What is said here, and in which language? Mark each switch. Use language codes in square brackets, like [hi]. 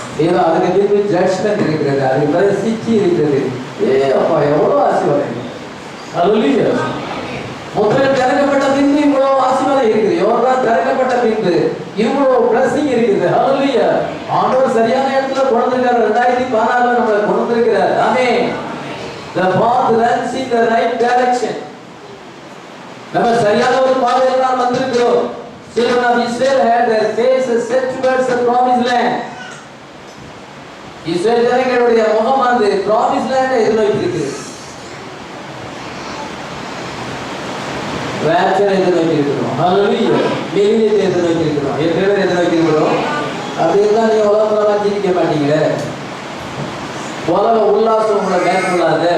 [ta] ஏதோ அதுக்கு பின்பு ஜட்ஜ்மென்ட் இருக்கிறது. அதுக்கு பிறகு சிச்சி இருக்கிறது. அப்பா எவ்வளவு ஆசீர்வாதம். ஹல்லேலூயா. முத்திரைகள் திறக்கப்பட்ட பின்பு இவ்வளவு ஆசீர்வாதம் இருக்குது. யோர்தான் திறக்கப்பட்ட பின்பு இவ்வளவு பிளஸிங் இருக்குது. ஹல்லேலூயா. ஆண்டவர் சரியான இடத்துல கொண்டு வந்திருக்கார். 2016 நம்மளை கொண்டு வந்திருக்கிறார். ஆமென். [en] The path runs in the right direction. [ta] நம்ம சரியான ஒரு பாதையில தான் வந்திருக்கிறோம். [en] Children of Israel had their faces set towards the promised land. [ta] இஸ்ரவேல் ஜனங்களுடைய முகம் அந்த promised land எதிர்நோக்கி இருக்கு. ராப்சர் எதிர்நோக்கி இருக்கிறோம். ஹல்லேலூயா. மில்லேனியத்தை எதிர்நோக்கி இருக்கிறோம். எத்தனை எதிர்நோக்கி இருக்கிறோம்? அப்படி இருந்தா நீங்க உலகத்துல ஜீவிக்க மாட்டீங்க. உலக உல்லாசம் உங்களை மேற்கொள்ளாத.